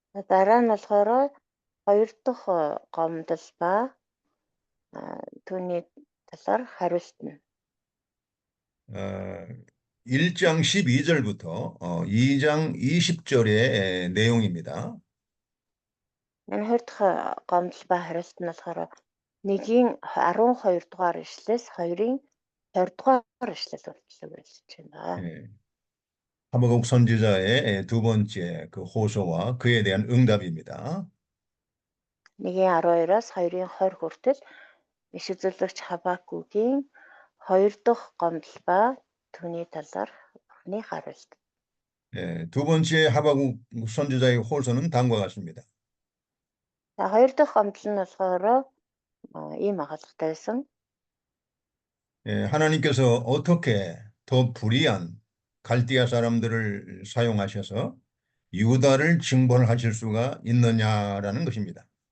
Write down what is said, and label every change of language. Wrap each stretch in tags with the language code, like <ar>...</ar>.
<mn>Дараа нь болохоор хоёр дахь гомдол ба түүний талаар хариулт нь</mn> <ko>1장 12절부터 2장 20절의 내용입니다.</ko> <mn>энэ хоёр дахь гомдол ба хариулт нь болохоор 1-ийн 12 дугаар ишлээс 2-ийн 20 дугаар ишлэл болчихлоо гэж байна.</mn> <ko>하박국 선지자의 두 번째 그 호소와 그에 대한 응답입니다.</ko> <mn>1-ийн 12-аас 2-ийн 20 хүртэл иш үзүүлэгч Хабакугийн 2 дахь гомдол ба түүний талаар бурхны хариулт.</mn> <ko>두 번째 하박국 선지자의 호소는 다음과 같습니다.</ko> <mn>За 2 дахь гомдол нь болохоор ийм агуулгатай байсан.</mn> <ko>하나님께서 어떻게 더 불의한 갈대아 사람들을 사용하셔서 유다를 징벌하실 수가 있느냐라는 것입니다.</ko>